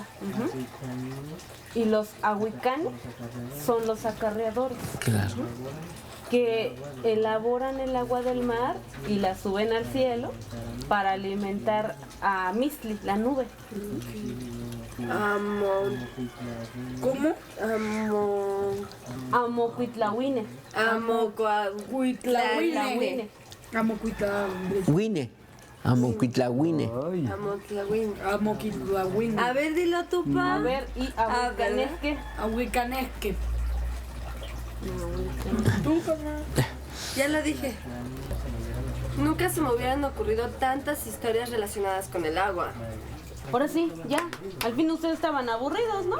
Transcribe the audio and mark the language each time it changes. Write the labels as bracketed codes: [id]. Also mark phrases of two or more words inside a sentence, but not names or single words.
[es] Y los ahuicanes son los acarreadores. Claro. Que elaboran el agua del mar y la suben al cielo para alimentar a Mistli, la nube. ¿Cómo? [nah] Amocuitlahuine. Amocuitlahuine. Huine, Amocuitlahuine. Amoquitlahuine. [es] A ver, dilo tú, pa. A ver, y ahuicanesque. [nah] Ahuicanesque. [es] Ya lo dije. Nunca se me hubieran ocurrido tantas historias relacionadas con el agua. Ahora sí, ya. Al fin ustedes estaban aburridos, ¿no?